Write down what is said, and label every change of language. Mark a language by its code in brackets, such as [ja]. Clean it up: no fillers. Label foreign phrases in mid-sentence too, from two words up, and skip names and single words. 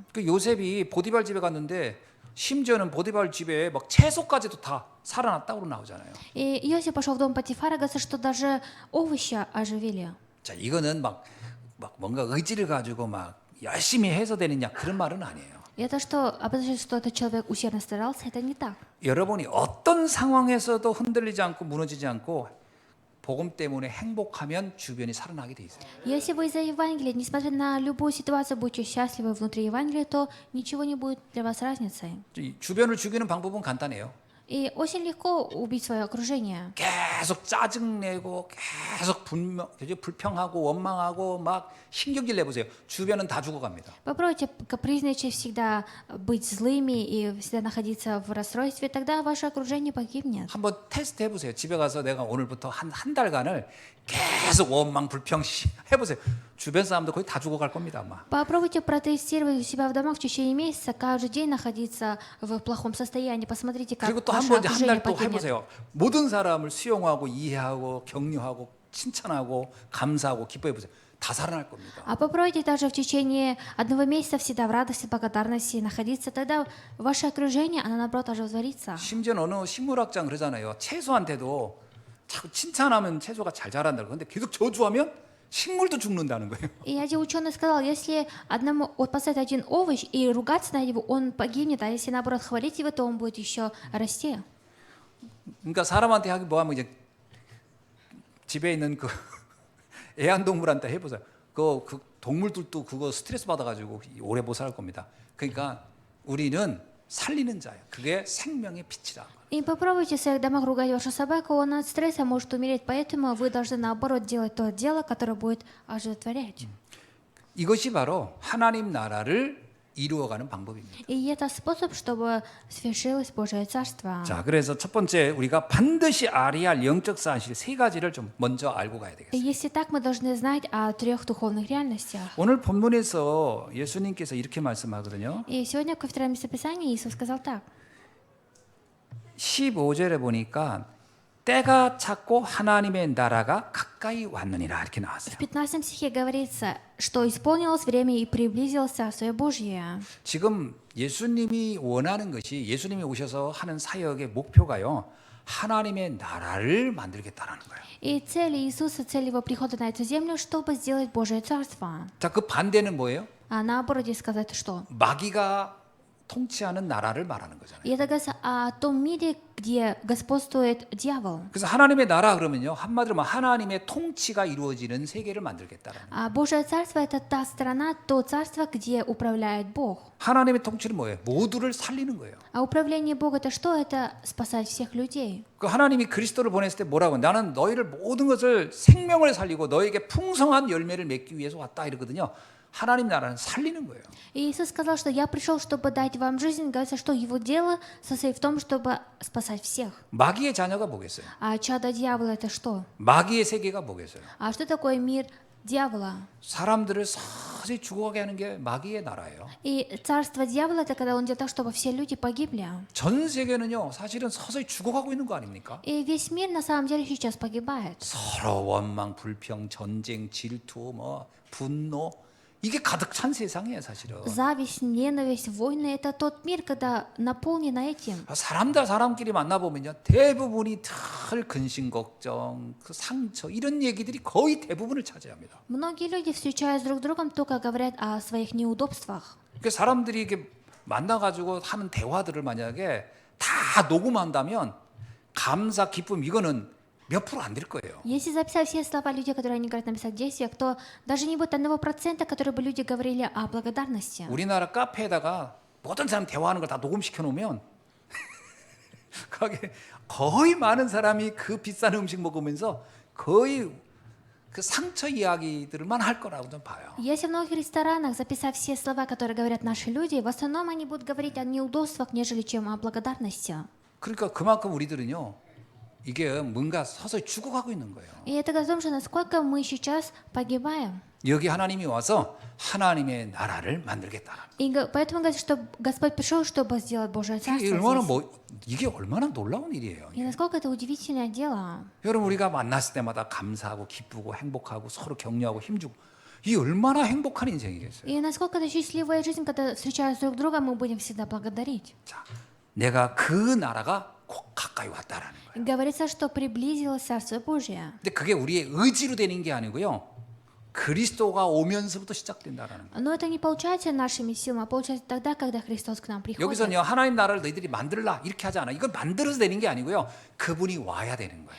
[ko] 그 요셉이 보디발 집에 갔는데 심지어는 보디발 집에 막 채소까지도 다 살아났다고 나오잖아요. [ru] И Иосиф пошел в дом Патифара, говорится, что даже овощи оживили. [ko] 자, 이거는 막 뭔가 의지를 가지고 막 열심히 해서 되느냐 그런 말은 아니에요. [ru] И это что, обозначает, что этот человек усердно старался? Это не так. [ko] 여러분이 어떤 상황에서도 흔들리지 않고 무너지지 않고 복음 때문에 행복하면 주변이 살아나게 돼 있어요. [ru] Если вы из-за Евангелия, несмотря на любую ситуацию, будете счастливы внутри Евангелия, то ничего не будет для вас разницы. [ko] 이 주변을 죽이는 방법은 간단해요. [ru] И очень легко убить свое окружение. [ko] 계속 짜증내고 계속 불평하고 원망하고 막 신경질 내보세요. 주변은 다 죽어갑니다. [ru] Попробуйте капризничать, всегда быть злыми и всегда находиться в расстройстве, тогда ваше окружение погибнет. [ko] 한번 테스트 해보세요. 집에 가서 내가 오늘부터 한 달간을 계속 원망 불평 해보세요. 주변 사람들 거의 다 죽어갈 겁니다 아마. [ru] Попробуйте протестировать у себя в домах в течение месяца, каждый день находиться в плохом состоянии. Посмотрите, как [ko] 그리고 또 [ru] ваше [ko] 한 번 한 [ru] окружение [ko] 달 또 [ru] погибнет. [ko] 해보세요. 모든 사람을 수용하고 이해하고 격려하고 칭찬하고 감사하고 기뻐해보세요. 다 살아날 겁니다. [ru] А попробуйте даже в течение одного месяца всегда в радости, благодарности находиться, тогда ваше окружение, оно наоборот оживотворится. [ko] 심지어 어느 식물학장 그러잖아요. 채소한테도 자꾸 칭찬하면 채소가 잘 자란다. 그런데 계속 저주하면 식물도 죽는다는 거예요. [ru] И один ученый сказал, если одному вот поставить один овощ и ругаться на него, он погибнет, а если наоборот хвалить его, то он будет еще расти. [ko] 그러니까 사람한테 하기 뭐하면 이제 집에 있는 그 애완동물한테 해보세요. 그 동물들도 그거 스트레스 받아가지고 오래 못 살 겁니다. 그러니까 우리는 살리는 자예요. 그게 생명의 빛이다. [ru] И попробуйте в своих домах ругать вашу собаку, он от стресса может умереть, поэтому вы должны наоборот делать то дело, которое будет оживотворять. [ko] 이것이 바로 하나님 나라를 이루어가는 방법입니다. [ru] И это способ, чтобы свершилось Божие Царство. [ko] 자, 그래서 첫 번째 우리가 반드시 알아야 할 영적 사실 세 가지를 좀 먼저 알고 가야 [ru] И [ko] 되겠습니다. [ru] если так, мы должны знать о 3 духовных реальностях. [ko] 오늘 본문에서 예수님께서 이렇게 말씀하거든요. [ru] И сегодня в втором местописании Иисус сказал так. [ko] 15절에 보니까 때가 찼고 하나님의 나라가 가까이 왔느니라 이렇게 나왔어요. [ru] В 15 стихе говорится, что исполнилось время и приблизилось Царствие Божье. [ko] 지금 예수님이 원하는 것이 예수님이 오셔서 하는 사역의 목표가요. 하나님의 나라를 만들겠다라는 거예요. [ru] И цель Иисуса, цель Его прихода на эту землю, чтобы сделать Божие Царство. [ko] 자, 그 반대는 뭐예요? [ru] А наоборот, здесь сказать что? [ko] 마귀가 통치하는 나라를 말하는 거잖아요. [ru] И это говорится о том мире, где господствует дьявол. [ko] 그래서 하나님의 나라 그러면요. 한마디로 말하면 하나님의 통치가 이루어지는 세계를 만들겠다라는 거예요. [ru] А Божие Царство — это та страна, то царство, где управляет Бог. [ko] 하나님의 통치는 뭐예요? 모두를 살리는 거예요. [ru] А управление Бога — это что? Это спасать всех людей. [ko] 그 하나님이 그리스도를 보냈을 때 뭐라고? 나는 너희를 모든 것을 생명을 살리고 너에게 풍성한 열매를 맺기 위해서 왔다 이러거든요. 하나님 나라는 살리는 거예요. [ru] И Иисус сказал, что я пришел, чтобы дать вам жизнь. Говорится, что Его дело состоит в том, чтобы спасать всех. [ko] 마귀의 자녀가 뭐겠어요? [ru] А чадо дьявола — это что? [ko] 마귀의 세계가 뭐겠어요? [ru] А что такое мир дьявола? [ko] 사람들을 서지 서서히 죽어가게 하는 게 마귀의 나라예요. [ru] И царство дьявола — это когда он делает так, чтобы все люди погибли. [ko] 전 세계는요, 사실은 서서히 죽어가고 있는 거 아닙니까? [ru] И весь мир на самом деле сейчас pогибает. [ko] 서로 원망, 불평, 전쟁, 질투, 분노 이게 가득 찬 세상이에요, 사실은. [ru] Зависть, ненависть, войны — это тот мир, когда наполнено этим. [ko] 사람들 사람끼리 만나보면요, 대부분이 늘 근심 걱정, 그 상처 이런 얘기들이 거의 대부분을 차지합니다. [ru] Многие люди, встречаясь друг с другом, только говорят о своих неудобствах. [ko] 그 사람들이 이렇게 만나가지고 하는 대화들을 만약에 다 녹음한다면 감사, 기쁨 이거는 몇 프로 안 될 거예요. [ru] Если записать все слова людей, которые они говорят, написать в действиях, то даже не будет 1%, которые бы люди говорили о благодарности. [ko] 우리나라 카페에다가 모든 사람 대화하는 걸 다 녹음시켜 놓으면 거기 거의 많은 사람이 그 비싼 음식 먹으면서 거의 그 상처 이야기들만 할 거라고 좀 봐요. [ru] Если в многих ресторанах записать все слова, которые говорят наши люди, в основном они будут говорить о неудобствах, нежели чем о благодарности. [ko] 그러니까 그만큼 우리들은요, 이게 뭔가 서서히 죽어가고 있는 거예요. [ru] И это говорит о том, что насколько мы сейчас погибаем. [ko] 여기 하나님이 와서 하나님의 나라를 만들겠다. [ru] Поэтому говорится, что Господь пришел, чтобы сделать Божие Царство здесь. [ko] 이게 얼마나 놀라운 일이에요. [ru] И насколько это удивительное дело. [ko] 여러분, 우리가 만났을 때마다 감사하고 기쁘고 행복하고 서로 격려하고 힘주고 이 얼마나 행복한 인생이겠어요. [ru] И насколько это счастливая жизнь, когда встречаясь друг с другом, мы будем всегда благодарить. [ko] 자, 내가 그 나라가 꼭 가까이 왔다라는 거예요. [ru] Говорится, что приблизилось Царство Божие. [ko] 근데 그게 우리의 의지로 되는 게 아니고요, 그리스도가 오면서부터 시작된다라는 거예요. [ru] Но это не получается нашими силами, а получается тогда, когда Христос к нам приходит. [ko] 여기서는요, 하나님 나라를 너희들이 만들라 이렇게 하지 않아. 이건 만들어서 되는 게 아니고요, 그분이 와야 되는 거예요.